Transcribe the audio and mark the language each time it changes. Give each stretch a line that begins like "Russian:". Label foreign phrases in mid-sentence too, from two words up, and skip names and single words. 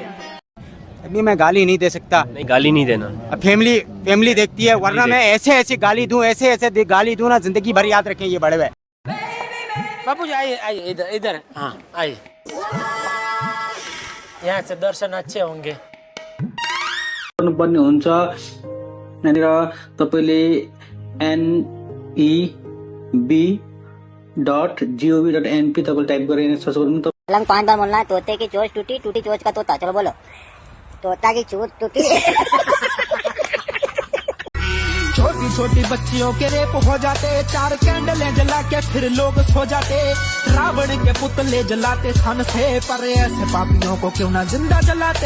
Hindi: अभी मैं गाली नहीं दे सकता। नहीं, गाली नहीं देना। अब फैमिली देखती है, वरना मैं ऐसे गाली दूं, ऐसे गाली दूं ना, जिंदगी भर याद रखें ये बड़े हुए। बाबू जी आइए आइए, इधर इधर, हाँ आइए, यहाँ से दर्शन अच्छे होंगे।
Nepali: गर्नुपर्ने हुन्छ। यहाँनिर तपाईँले NEB.gov.np तपाईँले टाइप गरेर सर्च गर्नु।
Hindi: लंग 5 बार बोलना है। तोते की चोंच टूटी, टूटी चोंच का तोता। चलो बोलो, तोता की चोंच टूटी। छोटी छोटी बच्चियों के रेप हो जाते, 4 कैंडलें जला के फिर लोग सो जाते। रावण के पुतले जलाते सन से, पर ऐसे पापियों को क्यों ना जिंदा जलाते।